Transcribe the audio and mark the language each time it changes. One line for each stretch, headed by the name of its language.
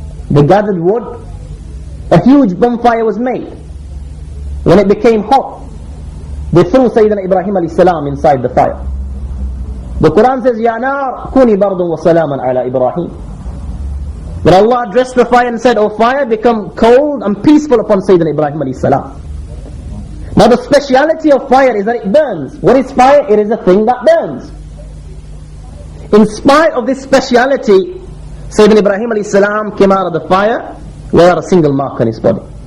English: They gathered wood, a huge bonfire was made. When it became hot, they threw Sayyidina Ibrahim alayhi salam inside the fire.
Arabic: The Quran says, يَا نَارْ كُونِي بَرْضٌ وَسَلَامًا عَلَى إِبْرَاهِيمَ.
English: But Allah addressed the fire and said, O fire, become cold and peaceful upon Sayyidina Ibrahim alayhi salam. Now the speciality of fire is that it burns. What is fire? It is a thing that burns. In spite of this speciality, Sayyidina Ibrahim alayhi salam came out of the fire without a single mark on his body.